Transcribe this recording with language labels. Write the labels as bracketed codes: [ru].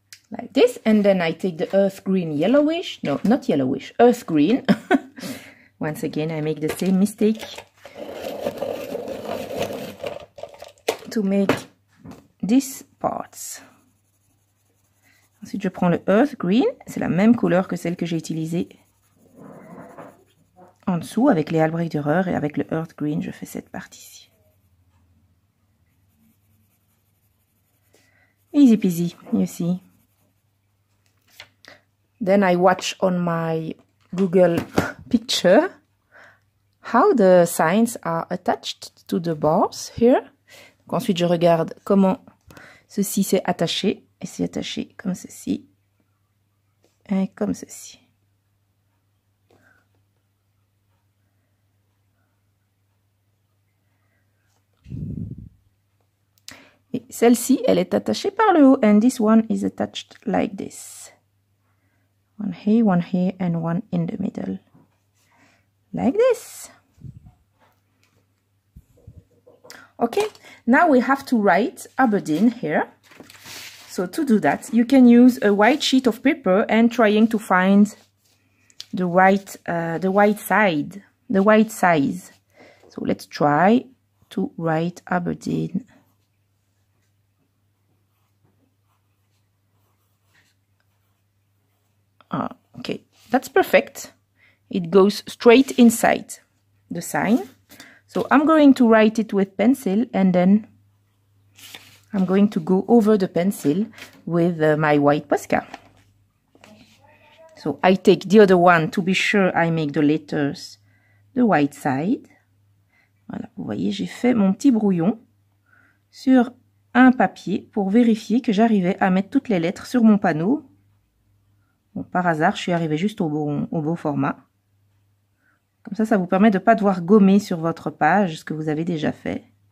[en] Like this, and then I take the earth green yellowish, no, not yellowish, earth green. Once again, I make the same mistake to make these parts. [fr] Ensuite, je prends le earth green, c'est la même couleur que celle que j'ai utilisée en dessous avec les Albrecht Dürer, et avec le earth green, je fais cette partie-ci. [en] Easy peasy, you see. Then I watch on my Google picture how the signs are attached to the bars here. [fr] Donc ensuite, je regarde comment ceci s'est attaché. Et c'est attaché comme ceci. Et comme ceci. Et celle-ci, elle est attachée par le haut. [en] And this one is attached like this. One here, and one in the middle. Like this. Okay, now we have to write Aberdeen here. So to do that, you can use a white sheet of paper and trying to find the right side, the white size. So let's try to write Aberdeen. Okay, that's perfect. It goes straight inside the sign. So I'm going to write it with pencil, and then I'm going to go over the pencil with my white Posca. So I take the other one to be sure I make the letters the white side. [fr] Voilà, vous voyez, j'ai fait mon petit brouillon sur un papier pour vérifier que j'arrivais à mettre toutes les lettres sur mon panneau. Bon, par hasard, je suis arrivée juste au bon format. Comme ça vous permet de ne pas devoir gommer sur votre page ce que vous avez déjà fait.